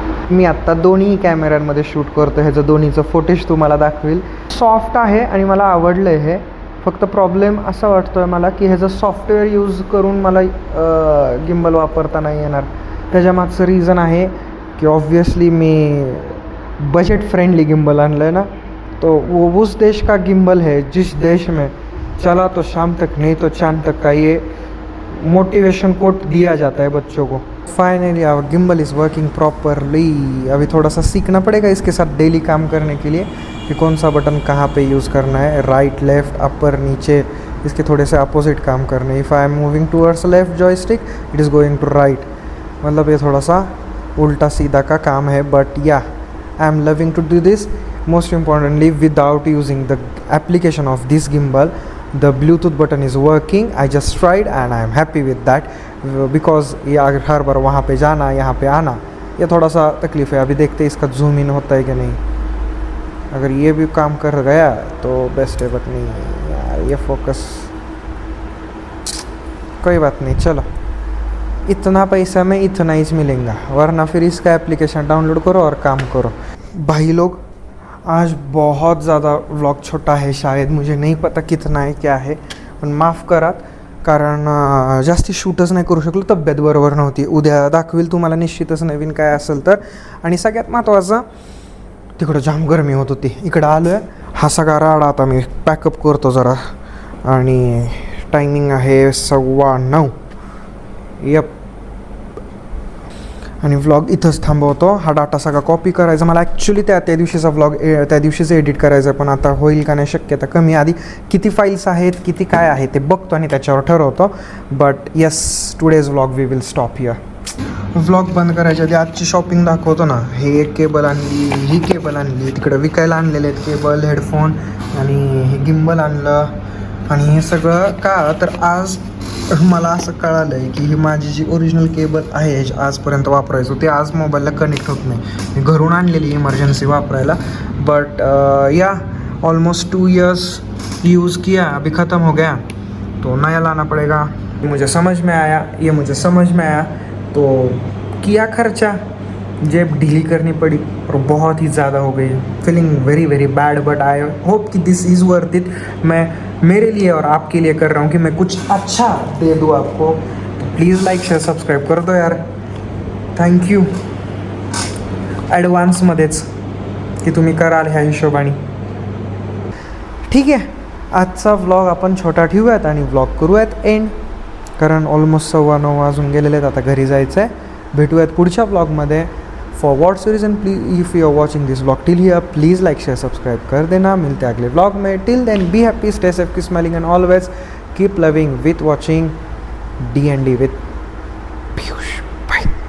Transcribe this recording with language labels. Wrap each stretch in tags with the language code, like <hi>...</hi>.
<mr>मी आत्ता दोन्ही कॅमेऱ्यांमध्ये शूट करतो. ह्याचं दोन्हीचं फुटेज तुम्हाला दाखवेल. सॉफ्ट आहे आणि मला आवडलं आहे हे. फक्त प्रॉब्लेम असा वाटतो आहे मला की ह्याचं सॉफ्टवेअर यूज करून मला गिम्बल वापरता नाही येणार. त्याच्यामागचं रिझन आहे की ऑब्वियसली मी बजट फ्रेंडली गिम्बल आणलं आहे ना.</mr> <hi>तो वो उस देश का गिम्बल है जिस देश में चला तो शाम तक नहीं तो चांद तक का ये मोटिवेशन कोट दिया जाता है बच्चों को.</hi> <en>Finally our gimbal is working properly.</en> <hi>अभी थोड़ा सा सीखना पड़ेगा इसके साथ डेली काम करने के लिए कि कौन सा बटन कहाँ पे यूज़ करना है, राइट लेफ़्ट अपर नीचे, इसके थोड़े से अपोजिट काम करने.</hi> <en>If I am moving towards left joystick it is going to right.</en> <hi>मतलब ये थोड़ा सा उल्टा सीधा का काम है,</hi> <en>But yeah I am loving to do this. Most importantly, without using the application of this gimbal, the Bluetooth button is working. I just tried and I am happy with that because</en> <hi>ये अगर हर बार वहाँ पे जाना यहाँ पे आना ये थोड़ा सा तकलीफ़ है. अभी देखते हैं इसका जूम इन होता है कि नहीं. अगर ये भी काम कर गया तो बेस्ट है, बट नहीं यार ये फोकस. कोई बात नहीं, चलो इतना पैसा में इतना ही मिलेगा, वरना फिर इसका एप्लीकेशन डाउनलोड करो और काम करो. भाई लोग आज बहुत ज़्यादा व्लॉग छोटा है, शायद मुझे नहीं पता कितना है क्या है,</hi> <mr>पण माफ़ करात. कारण जास्ती शूटच नाही करू शकलो, तब्येत बरोबर नव्हती. उद्या दाखवेल तुम्हाला निश्चितच नवीन काय असेल तर. आणि सगळ्यात महत्त्वाचं तिकडं जाम गरमी होत होती, इकडं आलो आहे. हा सगळा राडा आता मी पॅकअप करतो जरा. आणि टायमिंग आहे 9:15. यप. आणि व्लॉग इथंच थांबवतो. हा डाटा सगळा कॉपी करायचा मला. ॲक्च्युली त्या दिवशीचा व्लॉग त्या दिवशीच एडिट करायचं, पण आता होईल का नाही शक्यता कमी. आधी किती फाईल्स आहेत किती काय आहे ते बघतो आणि त्याच्यावर ठरवतो.</mr> <en>But yes, today's vlog we will stop here.</en> <mr>Vlog बंद करायच्या आधी आजची शॉपिंग दाखवतो ना. हे एक केबल आणली, ही केबल आणली, तिकडं विकायला आणलेले आहेत केबल, हेडफोन, आणि हे गिम्बल आणलं. आणि हे सगळं का तर आज मला असं कळालं आहे की ही माझी जी ओरिजिनल केबल आहे आजपर्यंत वापरायचो ते आज मोबाईलला कनेक्ट होत नाही. मी घरून आणलेली इमर्जन्सी वापरायला.</mr> <en>but या almost 2 years</en> <hi>यूज़ किया, अभी ख़त्म हो गया तो नया लाना पड़ेगा. मुझे समझ में आया, ये मुझे समझ में आया तो किया खर्चा, जेब ढीली करनी पड़ी और बहुत ही ज़्यादा हो गई.</hi> <en>Feeling very very bad, but I hope कि this is worth it.</en> <hi>मैं मेरे लिए और आपके लिए कर रहा हूँ कि मैं कुछ अच्छा दे दूँ आपको. तो प्लीज़ लाइक शेअर सबस्क्राईब कर दो यार.</hi> <mr>थँक्यू ॲडव्हान्समध्येच. की तुम्ही कराल ह्या हिशोबाने. ठीक आहे, आजचा व्लॉग आपण छोटा ठेवूयात आणि व्लॉग करूयात एंड, कारण ऑलमोस्ट 9:15 वाजून गेलेले आहेत. आता घरी जायचं आहे. भेटूयात पुढच्या व्लॉगमध्ये.</mr> <en>for what's reason please if you are watching this vlog till here please like share subscribe</en> <hi>कर देना. मिलते हैं अगले व्लॉग में.</hi> <en>Till then be happy, stay safe, keep smiling and always keep loving with watching D&D with Piyush. Bye.</en>